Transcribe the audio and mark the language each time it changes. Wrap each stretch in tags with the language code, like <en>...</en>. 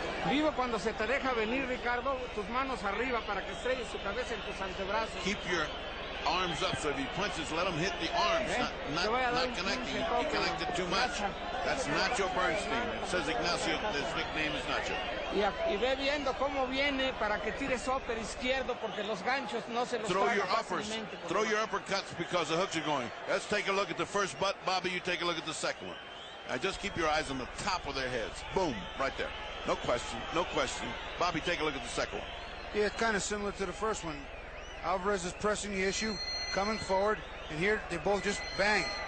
<es>Vivo cuando se te deja venir, Ricardo, tus manos arriba para que estrelles su cabeza en tus antebrazos.</es> <en>Keep your arms up, so if he punches, let him hit the arms, not connecting. He connected too much. That's Nacho Bernstein. It says Ignacio, his nickname is Nacho.</en> <es>Y ve viendo cómo viene para que tires upper izquierdo, porque los ganchos no se los traga fácilmente.</es> <en>Throw your uppercuts because the hooks are going. Let's take a look at the first butt. Bobby, you take a look at the second one. Now just keep your eyes on the top of their heads. Boom, right there. No question, no question. Bobby, take a look at the second one. Yeah, it's kind of similar to the first one. Alvarez is pressing the issue, coming forward, and here they both just bang.</en>